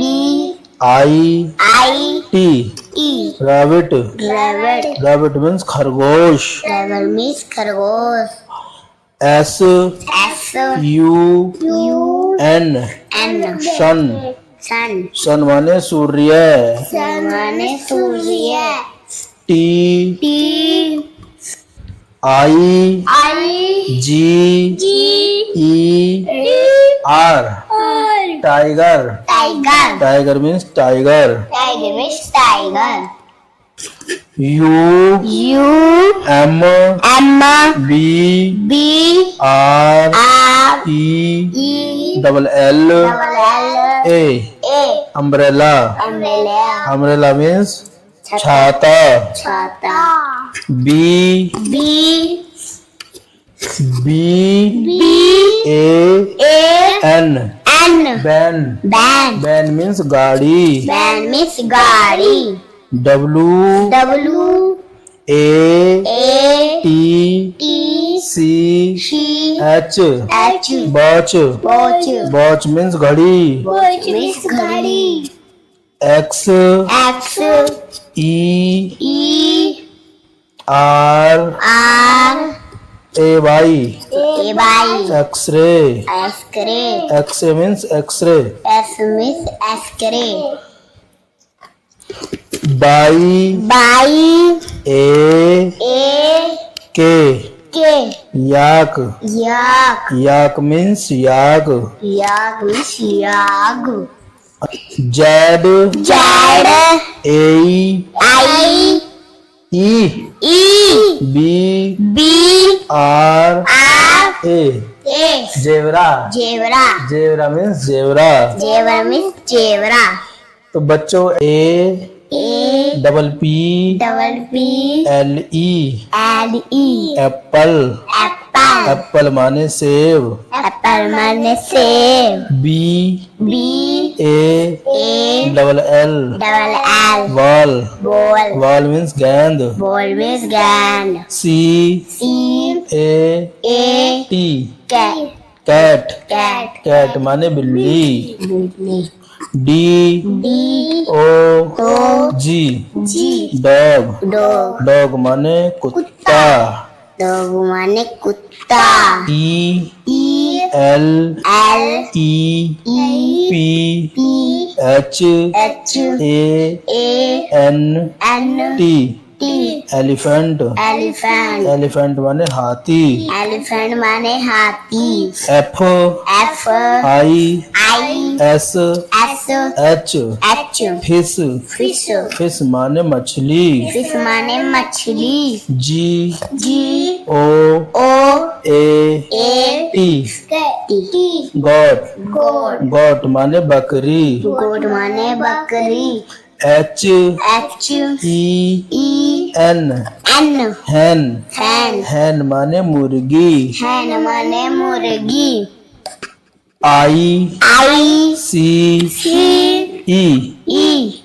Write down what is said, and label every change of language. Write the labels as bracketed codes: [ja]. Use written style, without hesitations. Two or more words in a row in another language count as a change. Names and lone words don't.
[en] I, I. T, E. rabbit, Rabbit. rabbit means खरगोश. Rabbit means खरगोश. S, S. U, U. N, N. sun, Sun. [hi] sun माने सूर्य. Sun माने सूर्य. [en] T, T. I, I. G, G. E, R, tiger, Tiger. tiger means tiger. Tiger means tiger. U, U. M, M. B, B. R, R. E, E. double L, Double L. A, A. umbrella, Umbrella. umbrella means छाता. छाता. B, B. B, B. A, A. N, N. van, Van. van means गाड़ी. Van means गाड़ी. W, W. A, A. T, T. C, C. H, H. watch, Watch. watch means घड़ी. Watch means घड़ी. X, X. E, E. R, R. A, Y, A. Y. X-ray, X-ray. X-ray means X-ray. S means X-ray. Y, Y. A, A. K, K. yak, Yak. yak means yak. Yak means yak. Z, Z. A, I. E, E. B, B. R, R. A, A. zebra, Zebra. zebra means zebra. Zebra means zebra. [hi] तो बच्चों A, [en] A. double P, Double P. L, E, L. E. apple, Apple. [hi] apple माने सेब. Apple माने सेब. [en] B, B. A, A. double L, Double L. ball, Ball. ball means गेंद. Ball means gun. C, C. A, A. T, Cat. cat, Cat. [hi] cat माने बिल्ली. [en] Birdie. D, D. O, O. G, G. dog, Dog. [hi] dog माने कुत्ता. Dog माने कुत्ता. [en] E, E. L, L. E, E. P, P. H, H. A, A. N, N. T, T. elephant, Elephant. [hi] elephant माने हाथी. Elephant माने हाथी. [en] F, F. I, I. S, S. H, H. fish, Fish. [hi] fish माने मछली. Fish माने मछली. [en] G, G. O, O. A, A. T, T. goat, Goat. [hi] goat माने बकरी. Goat माने बकरी. [en] H, H. E, E. N, N. hen, Hen. [hi] hen माने मुर्गी. Hen माने मुर्गी. [en] I, I. C, C. E, E.